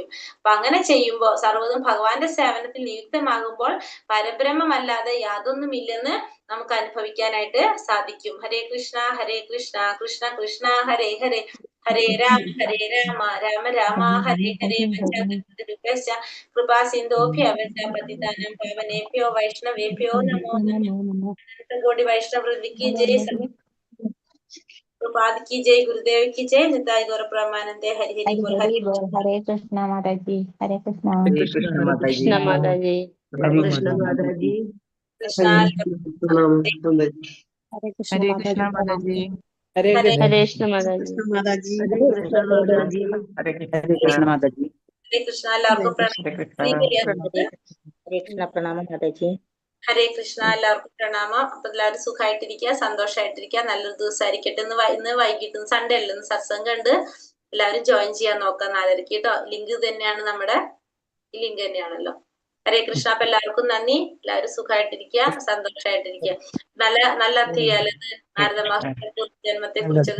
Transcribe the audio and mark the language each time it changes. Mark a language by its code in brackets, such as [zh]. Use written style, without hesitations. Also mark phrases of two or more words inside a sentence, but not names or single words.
[ml] അപ്പൊ അങ്ങനെ ചെയ്യുമ്പോൾ സർവ്വതും ഭഗവാന്റെ സേവനത്തിൽ നിയുക്തമാകുമ്പോൾ പരബ്രഹ്മമല്ലാതെ യാതൊന്നുമില്ലെന്ന് നമുക്ക് അനുഭവിക്കാനായിട്ട് സാധിക്കും. [sa] ഹരേ കൃഷ്ണ കൃഷ്ണ കൃഷ്ണ ഹരേ ഹരേ, ഹരേ രാമ രാമ രാമ ഹരേ ഹരേ, കൃപാ സിന്ധോഭ്യ പതിതാനം പാവനേഭ്യോ വൈഷ്ണവേഭ്യോ നമോ നമഃ. [ml] കോടി വൈഷ്ണവ വൃന്ദിക്ക് ജയ്, [hi] प्रपाद की जय, गुरुदेव की जय, निताई गौर ब्रह्मानंदे, हरि हरि बोल। हरे कृष्ण माताजी, हरे कृष्ण। हरे कृष्ण माताजी। कृष्ण माताजी, हरे कृष्ण माताजी। कृष्ण हरे कृष्ण हरे कृष्ण माताजी, हरे हरे हरे कृष्ण माताजी, माताजी, हरे कृष्ण माताजी। हरे कृष्ण माताजी। [ml] हरे कृष्ण എല്ലാവർക്കും പ്രണാമം. [hi] हरे कृष्ण प्रणाम माताजी। [ml] ഹരേ കൃഷ്ണ എല്ലാവർക്കും പ്രണാമം. അപ്പൊ എല്ലാവരും സുഖമായിട്ടിരിക്കുക, സന്തോഷമായിട്ടിരിക്കുക, നല്ലൊരു ദിവസമായിരിക്കട്ടെ. ഇന്ന് വൈകിട്ട് സൺഡേ അല്ല, ഇന്ന് സത്സംഗം ഉണ്ട്. എല്ലാവരും ജോയിൻ ചെയ്യാൻ നോക്കാം 4:30 കേട്ടോ. ലിങ്ക് തന്നെയാണ് നമ്മുടെ ഈ ലിങ്ക് തന്നെയാണല്ലോ. ഹരേ കൃഷ്ണ. അപ്പൊ എല്ലാവർക്കും നന്ദി. എല്ലാവരും സുഖമായിട്ടിരിക്കുക, സന്തോഷമായിട്ടിരിക്കുക. നല്ല അധ്യായാലത് നാരദ മാസ്റ്റർ ജന്മത്തെ കുറിച്ചൊക്കെ